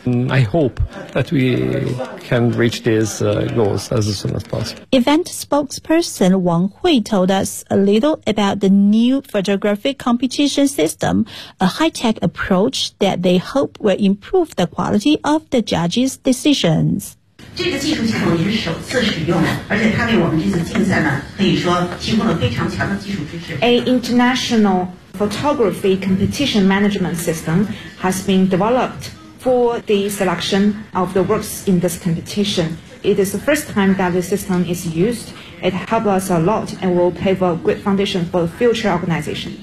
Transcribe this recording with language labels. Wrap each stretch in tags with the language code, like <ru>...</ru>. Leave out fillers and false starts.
<en>I hope that we can reach these goals as soon as possible. Event spokesperson Wang Hui told us a little about the new photographic competition system, a high-tech approach that they hope will improve the quality of the judges' decisions.</en> <zh>这个技术系统也是首次使用的，而且它为我们这次竞赛呢，可以说提供了非常强的基础知识。</zh> <en>A international photography competition management system has been developed for the selection of the works in this competition. It is the first time that the system is used. It helps us a lot and will pave a good foundation for the future organization.</en>